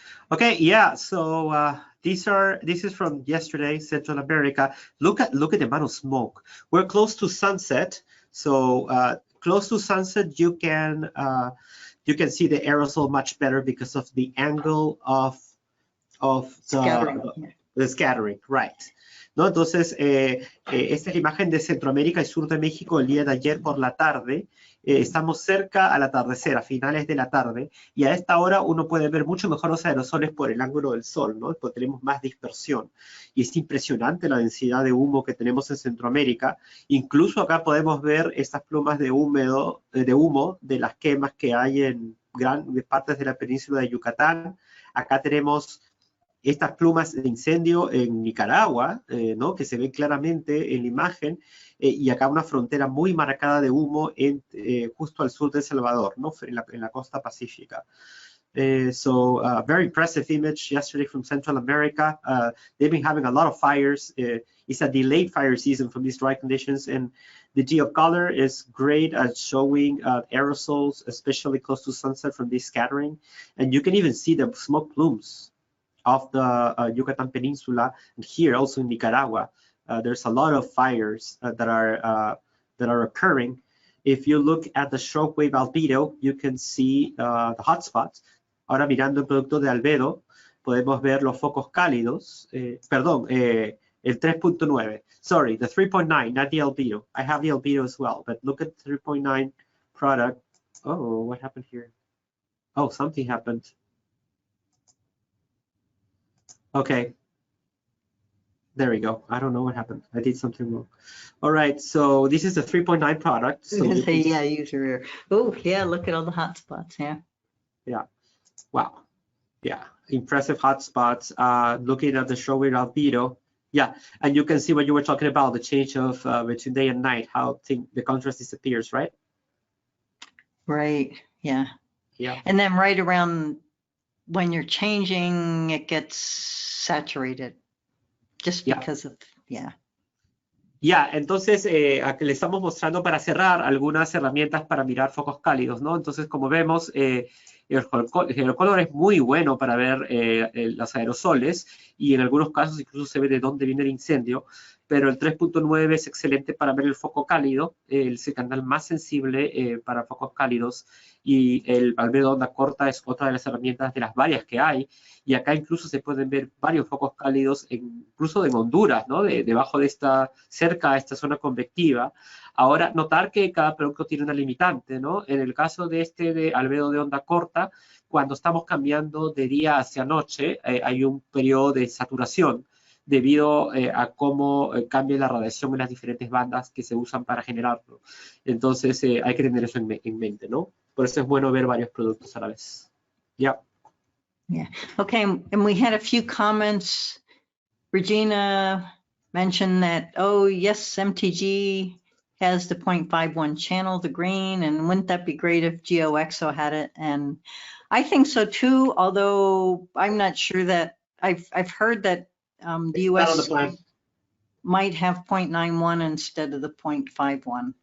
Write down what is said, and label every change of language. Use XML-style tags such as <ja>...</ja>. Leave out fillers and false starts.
<en>Okay, yeah, so this is from yesterday, Central America. Look at the amount of smoke. We're close to sunset, so close to sunset you can see the aerosol much better because of the angle of the scattering, right?</en> <es>¿No? Entonces, esta es la imagen de Centroamérica y sur de México el día de ayer por la tarde. Estamos cerca al atardecer, a finales de la tarde, y a esta hora uno puede ver mucho mejor los aerosoles por el ángulo del sol, ¿no? Porque tenemos más dispersión. Y es impresionante la densidad de humo que tenemos en Centroamérica. Incluso acá podemos ver estas plumas de humo de las quemas que hay en grandes partes de la península de Yucatán. Acá tenemos estas plumas de incendio en Nicaragua, ¿no? Que se ve claramente en la imagen, y acá una frontera muy marcada de humo justo al sur de El Salvador, ¿no? En la costa pacífica.</es> <en>So very impressive image yesterday from Central America. They've been having a lot of fires. It's a delayed fire season from these dry conditions, and the geocolor is great at showing aerosols, especially close to sunset from this scattering. And you can even see the smoke plumes of the Yucatan Peninsula, and here also in Nicaragua. There's a lot of fires that are occurring. If you look at the shockwave albedo, you can see the hotspots.</en> <es>Ahora mirando el producto de albedo, podemos ver los focos cálidos. Perdón, el 3.9.</es> <en>Sorry, the 3.9, not the albedo. I have the albedo as well, but look at the 3.9 product. Oh, what happened here? Oh, something happened. Okay, there we go. I don't know what happened. I did something wrong. All right, so this is the 3.9 product. So yeah, use your ear. Oh, yeah, look at all the hot spots, yeah. Yeah, wow. Yeah, impressive hot spots. Looking at the showing albedo. Yeah, and you can see what you were talking about, the change of between day and night, how the contrast disappears, right? Right, yeah. Yeah. And then right around when you're changing, it gets saturated just because of, yeah.</en> <es>Ya, entonces aquí le estamos mostrando para cerrar algunas herramientas para mirar focos cálidos, ¿no? Entonces, como vemos, el geocolor es muy bueno para ver los aerosoles y en algunos casos incluso se ve de dónde viene el incendio, pero el 3.9 es excelente para ver el foco cálido, es el canal más sensible para focos cálidos, y el albedo de onda corta es otra de las herramientas de las varias que hay. Y acá incluso se pueden ver varios focos cálidos, incluso en Honduras, ¿no? Debajo de cerca a esta zona convectiva. Ahora, notar que cada producto tiene una limitante, ¿no? En el caso de de albedo de onda corta, cuando estamos cambiando de día hacia noche, hay un periodo de saturación debido a cómo cambia la radiación en las diferentes bandas que se usan para generarlo. Entonces, hay que tener eso en mente, ¿no? Por eso es bueno ver varios productos a la vez. Ya.</es> <en>Yeah. Okay. And we had a few comments. Regina mentioned that, oh, yes, MTG has the 0.51 channel, the green, and wouldn't that be great if GeoXO had it? And I think so too, although I'm not sure that I've heard that the US might have 0.91 instead of the 0.51.</en>